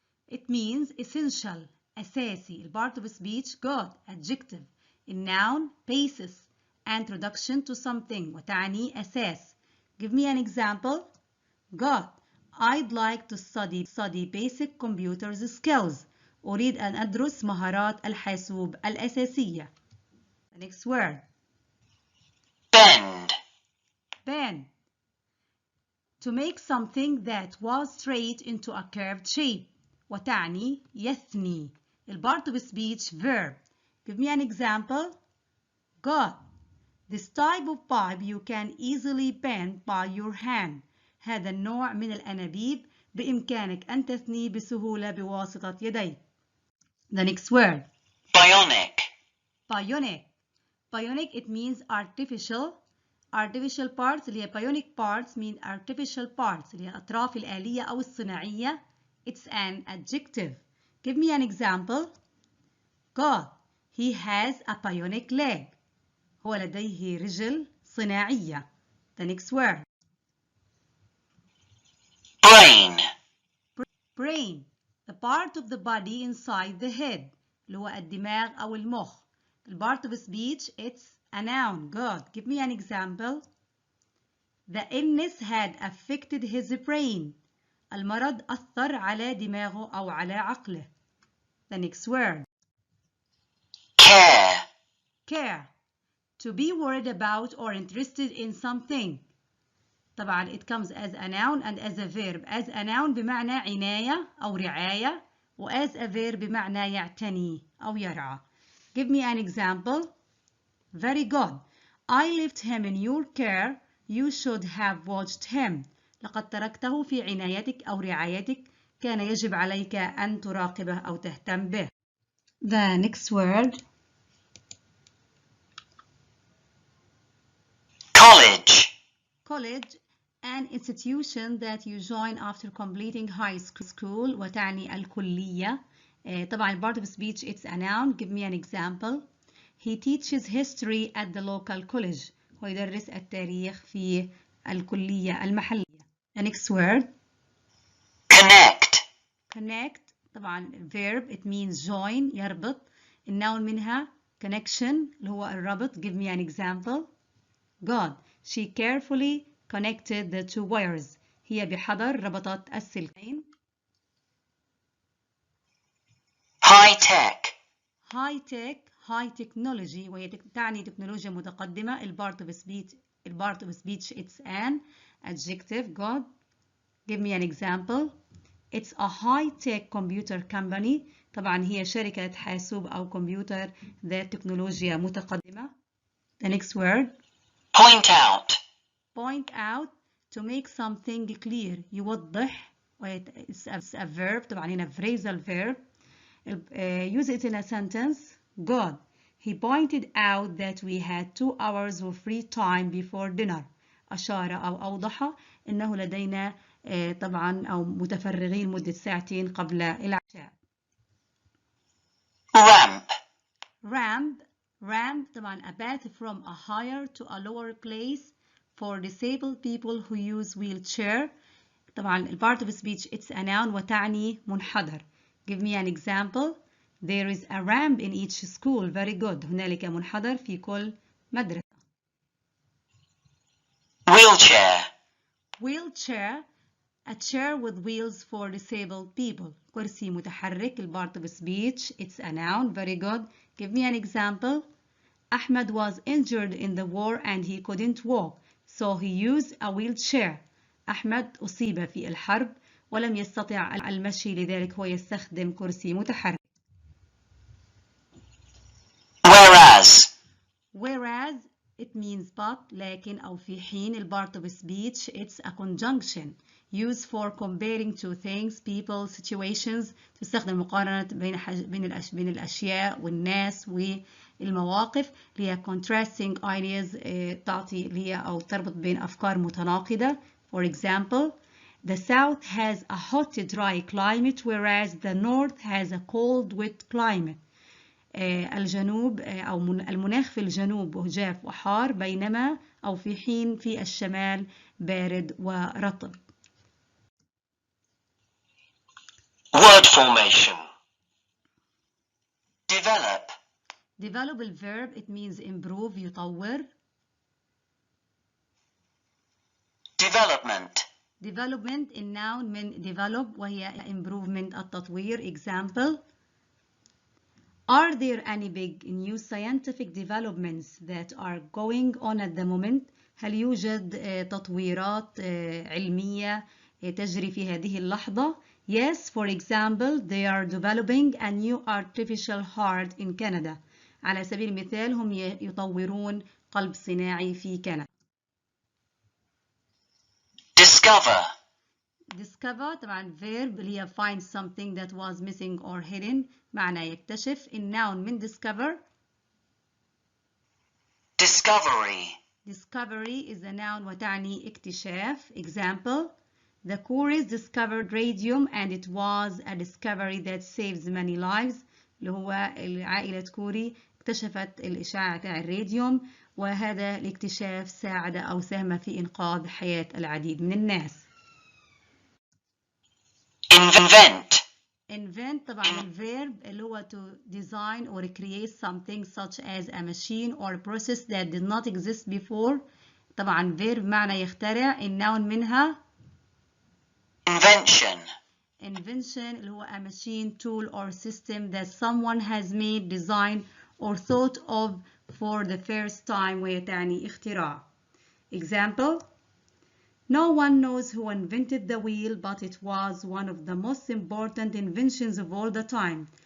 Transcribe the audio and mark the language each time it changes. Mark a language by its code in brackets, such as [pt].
[en] It means essential, أساسي. Part of speech, good, adjective. الnoun, basis, introduction to something, [ar] وتعني أساس. [en] Give me an example. God, I'd like to study basic computer skills. [ar] أريد أن أدرس مهارات الحاسوب الأساسية. [en] The next word. Bend. Bend. To make something that was straight into a curved shape. [ar] وتعني يثني. [en] part of speech, verb. Give me an example. God, this type of pipe you can easily bend by your hand. [ar] هذا النوع من الأنابيب بإمكانك أن تثنيه بسهولة بواسطة يديك. [en] The next word. Bionic. Bionic. Bionic, it means artificial. Artificial parts [ar] اللي هي [en] bionic parts mean artificial parts [ar] اللي هي الأطراف الآلية أو الصناعية. [en] It's an adjective. Give me an example. God, he has a bionic leg. [ar] هو لديه رجل صناعية. [en] The next word. Brain. Brain. The part of the body inside the head. [ar] اللي هو الدماغ أو المخ. [en] part of speech, it's a noun. God. Give me an example. The illness had affected his brain. [ar] المرض أثر على دماغه أو على عقله. [en] The next word. Care. Care. To be worried about or interested in something. طبعا it comes as a noun and as a verb. As a noun [ar] بمعنى عناية أو رعاية، و [en] as a verb [ar] بمعنى يعتني أو يرعى. [en] Give me an example. Very good. I left him in your care. You should have watched him. [ar] لقد تركته في عنايتك أو رعايتك. كان يجب عليك أن تراقبه أو تهتم به. [en] The next word. College. College. An institution that you join after completing high school. [ar] وتعني الكلية. [en] طبعا part of speech, it's a noun. Give me an example. He teaches history at the local college. [ar] هو يدرس التاريخ في الكلية المحلية. [en] The next word. Connect. Connect. طبعا verb, it means join, يربط. [ar] النون منها connection اللي هو الربط. [en] Give me an example. God, she carefully connected the two wires. [ar] هي بحذر ربطت السلكين. [en] High tech. High tech, high technology [ar] وهي تعني تكنولوجيا متقدمة. [en] part of speech, it's an adjective. God, give me an example. It's a high-tech computer company. [ar] طبعا هي شركة حاسوب أو كمبيوتر ذات تكنولوجيا متقدمة. [en] The next word. Point out. Point out. To make something clear. يوضح. It's a verb. طبعا هنا phrasal verb. Use it in a sentence. God, he pointed out that we had 2 hours of free time before dinner. [ar] أشار أو أوضح أنه لدينا طبعا أو متفرغين مدة ساعتين قبل العشاء. [en] Ramp. Ramp طبعا a path from a higher to a lower place for disabled people who use wheelchair. طبعا part of speech, it's a noun [ar] وتعني منحدر. [en] Give me an example. There is a ramp in each school. Very good. [ar] هنالك منحدر في كل مدرسة. [en] Wheelchair. A chair with wheels for disabled people. [ar] كرسي متحرك. [en] part of speech, it's a noun. Very good. Give me an example. Ahmed was injured in the war and he couldn't walk, so he used a wheelchair. [ar] أحمد أصيب في الحرب ولم يستطع المشي، لذلك هو يستخدم كرسي متحرك. [en] Whereas it means but [ar] لكن أو في حين [en] ال part of speech it's a conjunction used for comparing two things, people, situations. [ar] تستخدم مقارنة بين الأشياء والناس والمواقف اللي هي [en] contrasting ideas، [ar] تعطي اللي هي أو تربط بين أفكار متناقضة. [en] For example, the south has a hot dry climate whereas the north has a cold wet climate. [ar] الجنوب أو المناخ في الجنوب جاف وحار، بينما أو في حين في الشمال بارد ورطب. [en] Word formation. Develop. Develop الverb it means improve يطور. Development. Development الnoun من develop وهي improvement التطوير. Example: Are there any big new scientific developments that are going on at the moment? [ar] هل يوجد تطويرات علمية تجري في هذه اللحظة؟ [en] Yes, for example, they are developing a new artificial heart in Canada. [ar] على سبيل المثال هم يطورون قلب صناعي في كندا. [en] Discover. Discover طبعا verb اللي هي find something that was missing or hidden، [ar] معنى يكتشف. [en] الnoun من discover. Discovery. Discovery is a noun [ar] وتعني اكتشاف. [en] Example: The Koreans discovered radium and it was a discovery that saves many lives. [ar] اللي هو عائلة كوري اكتشفت الإشعاع تاع الراديوم، وهذا الاكتشاف ساعد أو ساهم في إنقاذ حياة العديد من الناس. [en] Invent. Invent طبعا الverb اللي هو to design or create something such as a machine or process that did not exist before. [ar] طبعا verb معنى يخترع. الnoun منها [en] Invention. Invention اللي هو a machine, tool or system that someone has made, designed or thought of for the first time [ar] ويتعني اختراع. [en] Example: No one knows who invented the wheel, but it was one of the most important inventions of all the time.